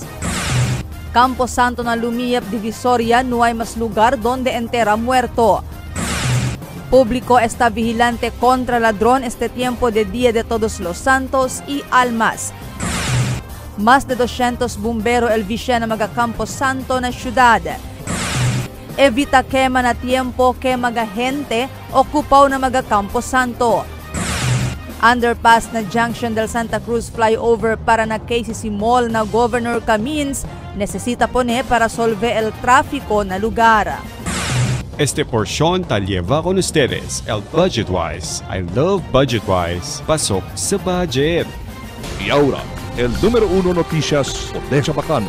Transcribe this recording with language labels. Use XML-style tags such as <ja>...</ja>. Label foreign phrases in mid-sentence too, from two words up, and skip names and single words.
<cbk>Campo Santo na Lumiyap Divisoria, no hay más lugar donde entera muerto. Público está vigilante contra ladrón este tiempo de Día de Todos los Santos y Almas. Más de 200 bomberos el visya na mga Campo Santo na syudad. Evita quema na tiempo que mga gente okupaw na mga Campo Santo. Underpass na junction del Santa Cruz flyover para na KCC Mall na Governor Camins necesita pone para solve el tráfico na lugar. Este porción ta lleva con ustedes el Budgetwise.</cbk> <en>I love Budgetwise.</en> <tl>Pasok sa budget.</tl> <cbk>Y ahora, el número 1 noticias de Chabacano.</cbk>